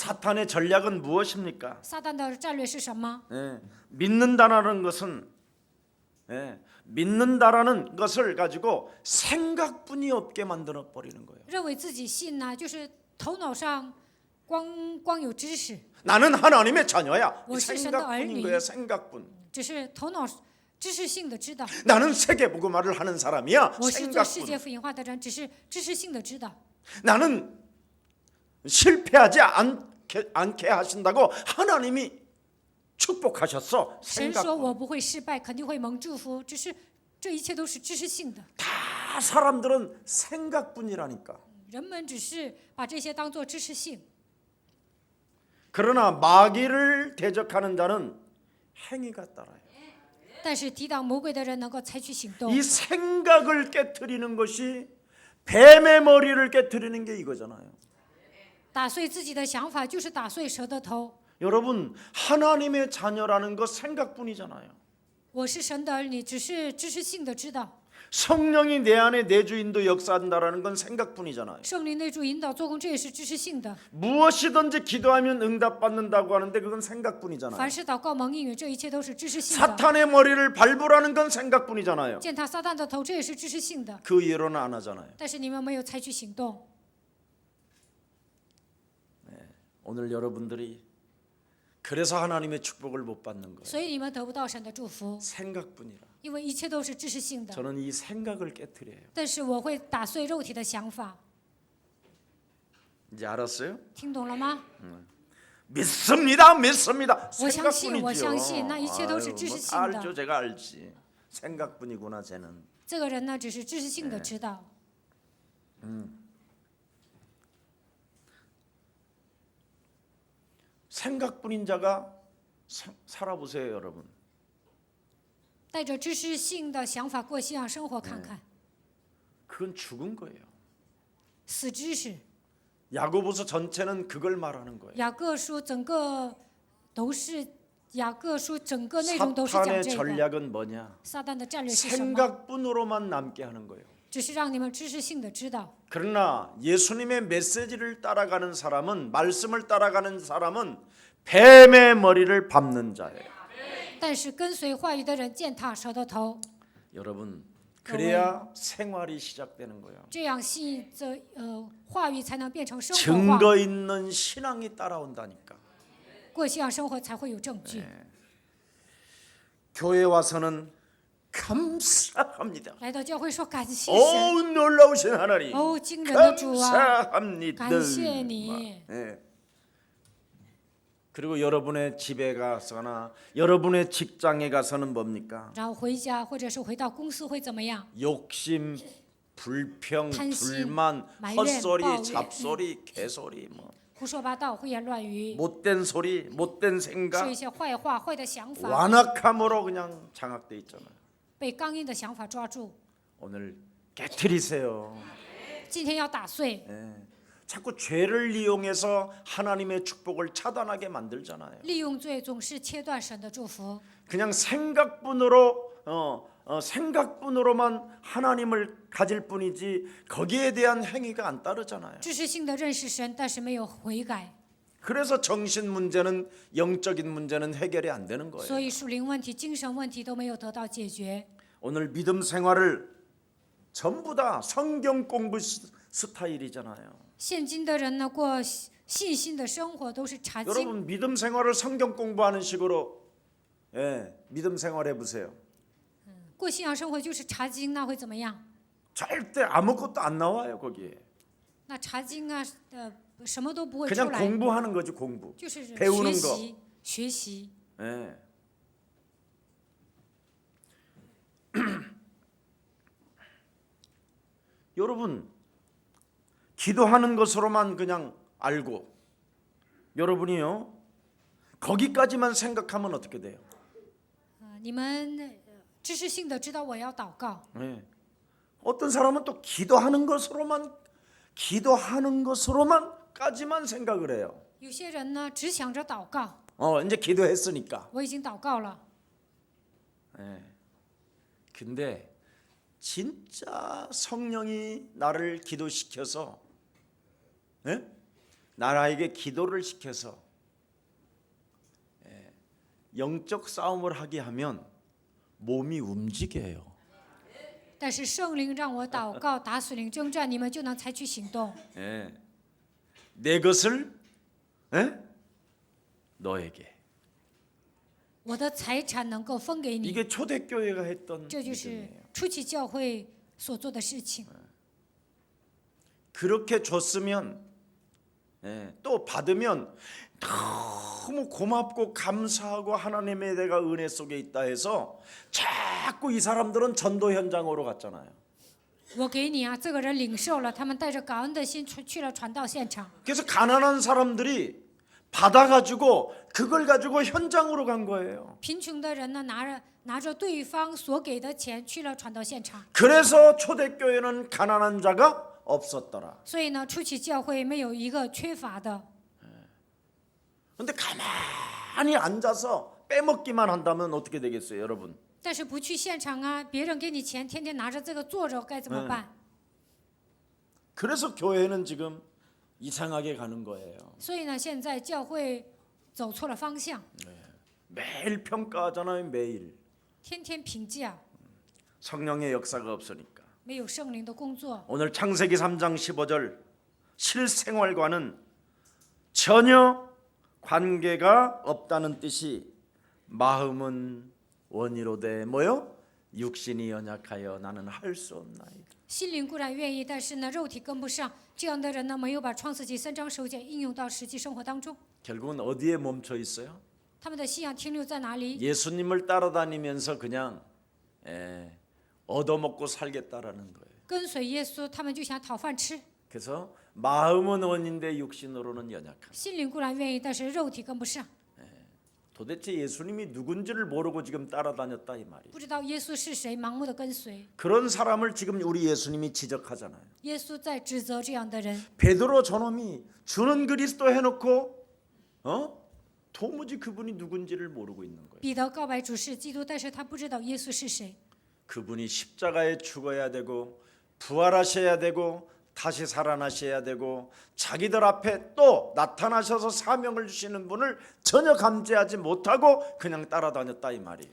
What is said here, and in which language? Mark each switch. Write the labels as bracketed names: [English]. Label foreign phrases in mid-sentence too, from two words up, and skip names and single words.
[Korean] 사탄의 전략은 무엇입니까? [Chinese] 撒旦的战略是什么？ [Korean] 믿는다라는 것은 믿는다라는 것을 가지고 생각뿐이 없게 만들어 버리는 거예요. [Chinese] 认为自己信呢，就是头脑上光有知识， [Korean] 나는 하나님의 자녀야. 이 [Chinese] 我是神的儿 [Korean] 생각뿐인 [Chinese] 女。 [Korean] 거야. 생각뿐. [Chinese] 只是头脑知识性的知道。 [Korean] 나는 세계복음화를 하는 사람이야. [Chinese] 我是做世界 [Korean] 생각뿐. [Chinese] 福音化的人，只是知识性的知道。 [Korean] 나는 실패하지 않게 하신다고 하나님이 축복하셨어. [Chinese] 神说 [Korean] 생각뿐. [Chinese] 我不会失败，肯定会蒙祝福，只是这一切都是知识性的。 [Korean] 다 사람들은 생각뿐이라니까. [Chinese] 人们只是把这些当作知识性。 [Korean] 그러나 마귀를 대적하는 자는 행위가 따라요. [Chinese] 但是抵挡魔鬼的人能够采取行动。 [Korean] 이 생각을 깨트리는 것이 뱀의 머리를 깨트리는 게 이거잖아요. [Chinese] 打碎自己的想法，就是打碎蛇的头。 [Korean] 여러분 하나님의 자녀라는 거 생각뿐이잖아요. [Chinese] 我是神的儿女，只是知识性的知道。 [Korean] 성령이 내 안에 내주인도 역사한다라는 건 생각뿐이잖아요. [Chinese] 圣灵内住引导做工，这也是知识性的。 [Korean] 무엇이든지 기도하면 응답받는다고 하는데 그건 생각뿐이잖아요. [Chinese] 凡是祷告蒙应允，这一切都是知识性的。 [Korean] 사탄의 머리를 밟으라는 건 생각뿐이잖아요. [Chinese] 践踏撒旦的头，这也是知识性的。 [Korean] 그 이유로는 안 하잖아요. [Chinese] 但是你们没有采取行动。 [Korean] 오늘 여러분들이 그래서 하나님의 축복을 못 받는 거예요. [Chinese] 所以你们得不到神的祝福， [Korean] 생각뿐이라. [Chinese] 因为一切都是知识性的。 [Korean] 저는 이 생각을 깨트려요. [Chinese] 但是我会打碎肉体的想法， [Korean] 이제 알았어요? [Chinese] 听懂了吗？ [Korean] 믿습니다, 믿습니다. [Chinese] 我相信，我 [Korean] 생각뿐이죠. [Chinese] 相信，那一切都是知识 [Korean] 뭐 [Chinese] 性 [Korean] 알죠, [Chinese] 的。 [Korean] 제가 알지. 생각뿐이구나, 쟤는. [Chinese] 这个人呢，只是知识性的知道。 [Korean] 생각뿐인 자가 살아보세요, 여러분. [Chinese] 带着知识性的想法过信仰生活，看看 [Korean] 그건 죽은 거예요. [Chinese] 死知识。 [Korean] 야고보서 전체는 그걸 말하는 거예요. [Chinese] 雅各书整个都是，雅各书整个内容都是讲 [Korean] 사탄의 [Chinese] 这个。 [Korean] 전략은 뭐냐? [Chinese] 撒旦的战略是什么？ [Korean] 생각뿐으로만 남게 하는 거예요. [Chinese] 只是让你们知识性的知道。 [Korean] 그러나 예수님의 메시지를 따라가는 사람은, 말씀을 따라가는 사람은 뱀의 머리를 밟는 자예요. [Chinese] 但是跟随话语的人践踏蛇的头， [Korean] 여러분, 그래야 생활이 시작되는 거예요. [Chinese] 这样信这话语才能变成生活化， [Korean] 증거 있는 신앙이 따라온다니까. [Chinese] 过信仰生活才会有证据。 [Korean] 교회 와서는 감사합니다. [Chinese] 来到教会说感谢神， [Korean] 오, 놀라우신 하나님. [Chinese] 哦，惊人的主啊， [Korean] 감사합니다. [Chinese] 感谢你。 [Korean] 예. 그리고 여러분의 집에 가서나 여러분의 직장에 가서는 뭡니까? [Chinese] 然后回家或者是回到公司会怎么样？ [Korean] 욕심, 불평, 탄심, 불만, 말怨, 헛소리, [Chinese] 抱怨. [Korean] 잡소리, 개소리, 뭐 [Chinese] 胡说八道、胡言乱语， [Korean] 못된 소리, 못된 [Chinese] 说 [Korean] 생각, [Chinese] 一些坏话、坏的想法， [Korean] 완악함으로 그냥 장악돼 있잖아요. [Chinese] 被刚硬的想法抓住。 [Korean] 오늘 깨트리세요. [Chinese] 今天要打碎， [Korean] 예. 자꾸 죄를 이용해서 하나님의 축복을 차단하게 만들잖아요. [Chinese] 利用罪总是切断神的祝福。 [Korean] 그냥 생각뿐으로만 하나님을 가질 뿐이지 거기에 대한 행위가 안 따르잖아요. [Chinese] 知识性的认识神，但是没有悔改， [Korean] 그래서 정신 문제는 영적인 문제는 해결이 안 되는 [Chinese] 所 [Korean] 거예요. [Chinese] 以属灵问题、精神问题都没有得到解决。 [Korean] 오늘 믿음 생활을 전부 다 성경 공부 스타일이잖아요. [Chinese] 现今的人呢，过信心的生活都是查经， [Korean] 여러분 믿음 생활을 성경 공부하는 식으로 믿음 생활해 보세요. [Chinese] 过信仰生活就是查经，那会怎么样？ [Korean] 절대 아무것도 안 나와요 거기에. [Chinese] 那查经啊，什么都不会出 [Korean] 그냥 [Chinese] 来， [Korean] 공부하는 거지 공부. [Chinese] 就是 [Korean] 배우는 [Chinese] 学 [Korean] 거 [Chinese] 习学习。 [Korean] 예. 여러분 기도하는 것으로만 그냥 알고 여러분이요 거기까지만 생각하면 어떻게 돼요? [Chinese] 你们知识性的知道我要祷告， [Korean] 예. 어떤 사람은 또 기도하는 것으로만까지만 생각을 해요. [Chinese] 有些人呢只想着祷告， [Korean] 이제 기도했으니까. [Chinese] 我已经祷告了。 [Korean] 예. 근데 진짜 성령이 나를 기도시켜서 나에게 기도를 시켜서 영적 싸움을 하게 하면 몸이 움직여요. [Chinese] 但是圣灵让我祷告，打属灵征战，你们就能采取行动。 [Korean] 예. 내 것을 너에게. [Chinese] 我的财产能够分给你， [Korean] 이게 초대교회가 했던 [Chinese] 这就是 [Korean] 믿음이에요. [Chinese] 初期教会所做的事情。 [Korean] 그렇게 줬으면 또 받으면 너무 고맙고 감사하고 하나님의 내가 은혜 속에 있다 해서 자꾸 이 사람들은 전도 현장으로 갔잖아요. [Chinese] 我给你啊，这个人领受了，他们带着感恩的心去了传道现场。 [Korean] 그래서 가난한 사람들이 받아가지고 그걸 가지고 현장으로 간 거예요. [Chinese] 贫穷的人呢，拿着对方所给的钱去了传道现场。 [Korean] 그래서 초대교회는 가난한 자가 없었더라. [Chinese] 所以呢，初期教会没有一个缺乏的。 [Korean] 근데 가만히 앉아서 빼먹기만 한다면 어떻게 되겠어요, 여러분? [Chinese] 但是不去现场啊，别人给你钱，天天拿着这个坐着，该怎么办？ [Korean] 그래서 교회는 지금 이상하게 가는 거예요. [Chinese] 所以呢，现在教会走错了方向， [Korean] 매일 평가하잖아요. 매일 [Chinese] 天天评价， [Korean] 성령의 역사가 없으니까. [Chinese] 没有圣灵的工作。 [Korean] 오늘 창세기 3장 15절 실생활과는 전혀 관계가 없다는 뜻이 마음은 원이로되 뭐요? 육신이 연약하여 나는 할 수 없나이다. [Chinese] 心灵固然愿意，但是呢，肉体跟不上。这样的人呢，没有把创世纪3章9节应用到实际生活当中。 [Korean] 결국은 어디에 멈춰 있어요? [Chinese] 他们的信仰停留在哪里？ [Korean] 예수님을 따라다니면서 그냥 얻어먹고 살겠다라는 거예요. [Chinese] 跟随耶稣，他们就想讨饭吃。 [Korean] 그래서 마음은 원인데 육신으로는 연약한. [Chinese] 心灵固然愿意，但是肉体跟不上。 [Korean] 도대체 예수님이 누군지를 모르고 지금 따라다녔다 이 말이에요. [Chinese] 不知道耶稣是谁，盲目的跟随。 [Korean] 그런 사람을 지금 우리 예수님이 지적하잖아요. [Chinese] 耶稣在指责这样的人。 [Korean] 베드로 저놈이 주는 그리스도 해놓고 도무지 그분이 누군지를 모르고 있는 거예요. [Chinese] 彼得告白主是基督，但是他不知道耶稣是谁。 [Korean] 그분이 십자가에 죽어야 되고 부활하셔야 되고 다시 살아나셔야 되고 자기들 앞에 또 나타나셔서 사명을 주시는 분을 전혀 감지하지 못하고 그냥 따라다녔다 이 말이에요.